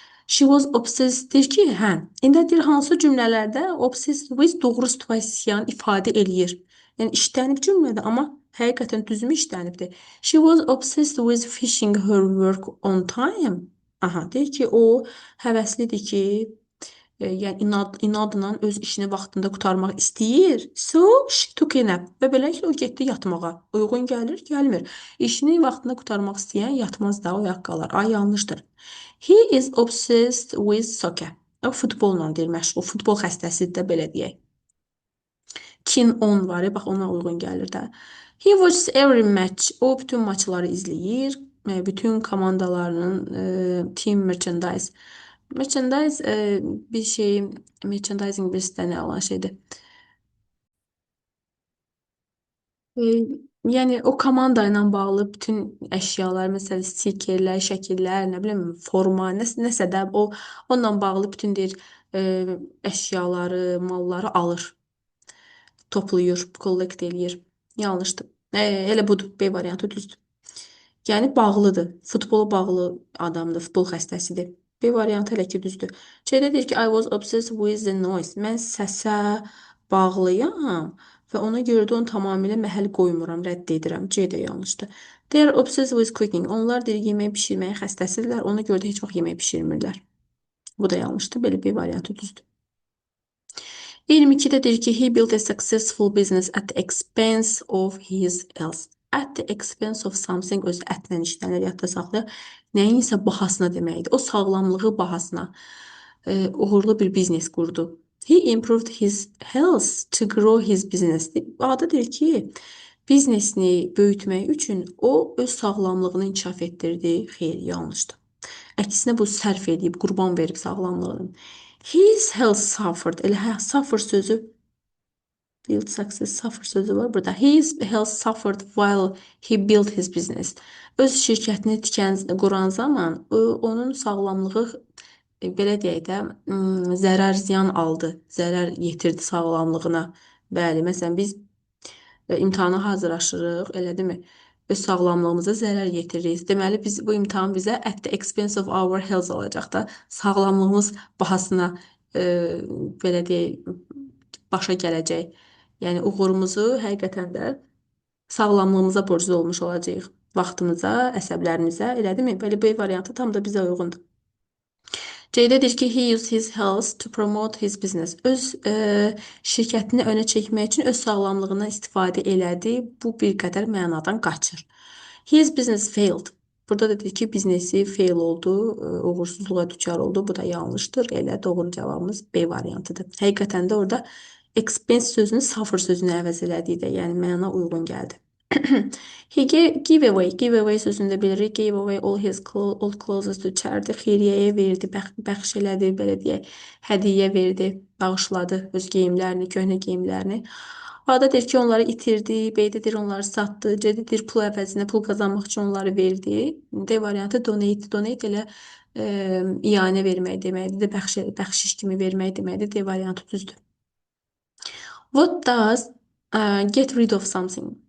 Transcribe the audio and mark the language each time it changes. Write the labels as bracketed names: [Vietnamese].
[English] She was obsessed [Azerbaijani] deyir ki, hə, indi deyir hansı cümlələrdə [English] obsessed with [Azerbaijani] doğru situasiyanı ifadə eləyir. Yəni işlənib cümlədə, amma həqiqətən düzmü işlənibdir. [English] She was obsessed with finishing her work on time. [Azerbaijani] Aha, deyir ki, o həvəslidir ki, yəni inadla öz işini vaxtında qurtarmaq istəyir. [English] So she took a nap. [Azerbaijani] Və beləliklə o getdi yatmağa. Uyğun gəlir, gəlmir. İşini vaxtında qurtarmaq istəyən yatmaz da, oyaq qalar. A yanlışdır. [English] He is obsessed with soccer. [Azerbaijani] O futbolla deyir məşğul. Futbol xəstəsidir də, belə deyək. [English] Keen on [Azerbaijani] var, bax ona uyğun gəlir də. [English] He watches every match. [Azerbaijani] O bütün maçları izləyir. Bütün komandalarının [English] team merchandise. [Azerbaijani] Merchandise bir şey, merchandising birisindən alan şeydir. Yəni o komanda ilə bağlı bütün əşyalar, məsələn, stikerlər, şəkillər, nə bilim, forma, nəsə də o onunla bağlı bütün deyir əşyaları, malları alır, toplayır, kollekt eləyir. Yanlışdır. Elə budur. B variantı düzdür. Yəni bağlıdır. Futbola bağlı adamdır, futbol xəstəsidir. B variantı elə ki düzdür. C-də deyir ki, [English] I was obsessed with the noise. [Azerbaijani] Mən səsə bağlıyam və ona görə də onu tamamilə məhəl qoymuram, rədd edirəm. C də yanlışdır. [English] They are obsessed with cooking. [Azerbaijani] Onlar deyir yemək bişirməyə xəstəsidirlər. Ona görə də heç vaxt yemək bişirmirlər. Bu da yanlışdır. Belə B variantı düzdür. 22-də deyir ki, [English] he built a successful business at the expense of his health. At the expense of something [Azerbaijani] öz ətlə işlənir, yadda saxlayaq. Nəyinsə bahasına deməkdir. O sağlamlığı bahasına uğurlu bir biznes qurdu. [English] He improved his health to grow his business. [Azerbaijani] Adı deyir ki, biznesini böyütmək üçün o öz sağlamlığını inkişaf etdirdi. Xeyr, yanlışdır. Əksinə bu sərf edib, qurban verib sağlamlığını. [English] His health suffered. [Azerbaijani] Elə suffer sözü, [English] build success, [Azerbaijani] suffer sözü var burada. [English] His health suffered while he built his business. [Azerbaijani] Öz şirkətini quran zaman onun sağlamlığı, belə deyək də, zərər, ziyan aldı, zərər yetirdi sağlamlığına. Bəli, məsələn, biz imtahana hazırlaşırıq, elədirmi? Öz sağlamlığımıza zərər yetiririk. Deməli, bu imtahan bizə [English] at the expense of our health [Azerbaijani] olacaq da, sağlamlığımız bahasına, belə deyək, başa gələcək. Yəni, uğurumuzu həqiqətən də sağlamlığımıza borclu olmuş olacağıq. Vaxtımıza, əsəblərimizə, elədirmi? Belə B variantı tam da bizə uyğundur. C-də deyir ki, [English] he used his health to promote his business. [Azerbaijani] Öz şirkətini önə çəkmək üçün öz sağlamlığından istifadə elədi. Bu bir qədər mənadan qaçır. [English] His business failed. [Azerbaijani] Burada da deyir ki, biznesi fail oldu, uğursuzluğa düçar oldu. Bu da yanlışdır. Elə doğru cavabımız B variantıdır. Həqiqətən də orada expense sözünü suffer sözünü əvəz elədi də, yəni məna uyğun gəldi. [English] He give away [Azerbaijani] sözündə bilirik. [English] Gave away all his old clothes to charity. [Azerbaijani] Xeyriyyəyə verdi, bəxş elədi, belə deyək, hədiyyə verdi, bağışladı öz geyimlərini, köhnə geyimlərini. A-da deyir ki, onları itirdi, B-də deyir onları satdı, C-də deyir pul əvəzinə pul qazanmaq üçün onları verdi. D variantı donate. Donate elə ianə vermək deməkdir, bəxşiş kimi vermək deməkdir. D variantı düzdür. [English] What does get rid of something?